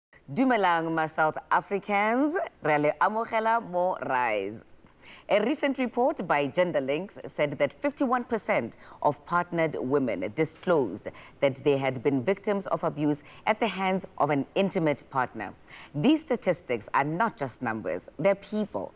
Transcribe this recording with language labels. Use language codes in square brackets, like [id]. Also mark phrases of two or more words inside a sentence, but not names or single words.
[tn] Dumelang ma South Africans, re le amogela mo rise. [en] A recent report by Gender Links said that 51% of partnered women disclosed that they had been victims of abuse at the hands of an intimate partner. These statistics are not just numbers, they're people.